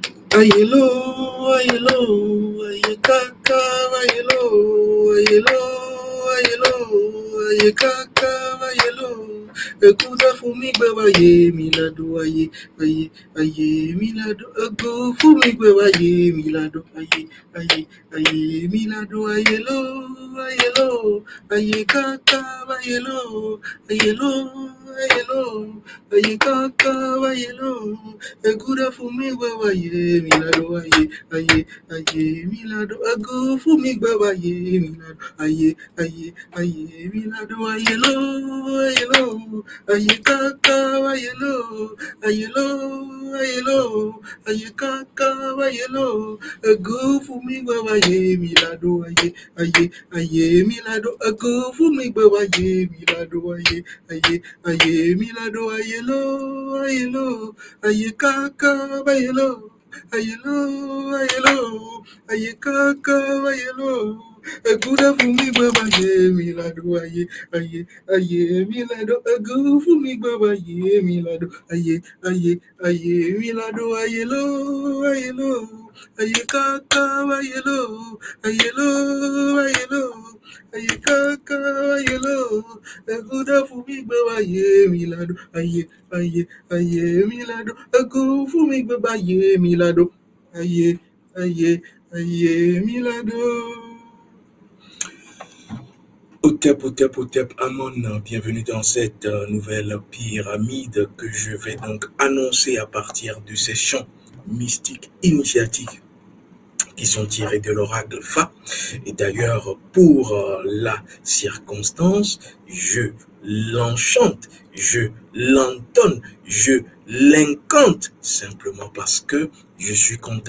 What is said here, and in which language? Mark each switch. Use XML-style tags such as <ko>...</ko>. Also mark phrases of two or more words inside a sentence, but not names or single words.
<fon>Ayelo, ayelo, ayekaka, ayelo, ayelo, ayelo, ayekaka, ayelo. Ekuda fumi baba ye milado aye, aye, aye milado. Ego fumi baba ye milado aye, aye, aye milado ayelo, ayelo, ayekaka, ayelo, ayelo, ayelo, ayekaka, ayelo. Ekuda fumi baba ye milado aye, aye, aye milado. Ego fumi baba ye milado aye, aye, aye milado ayelo, ayelo, aye kaka ayelo, ayelo, ayelo, aye kaka ayelo. Ego fumi baba ye milado aye, aye, aye milado. Ego fumi baba ye milado aye, aye, aye milado ayelo, ayelo. Aye kaka bayelo, ayelo, ayelo, aye kaka bayelo. Eguda fumi baba ye milado aye, aye, aye milado. Egu fumi baba ye milado aye, aye, aye milado ayelo, ayelo, aye kaka bayelo, ayelo, ayelo, aye kaka bayelo. Eguda fumi baba ye milado aye, aye, aye milado. Egu fumi baba ye milado aye, aye, aye milado.</fon> <fr>Otep, Amon, bienvenue dans cette nouvelle pyramide que je vais donc annoncer à partir de ces chants mystiques initiatiques qui sont tirés de l'oracle Fa. Et d'ailleurs, pour la circonstance, je l'enchante, je l'entonne, je l'incante simplement parce que je suis content.</fr>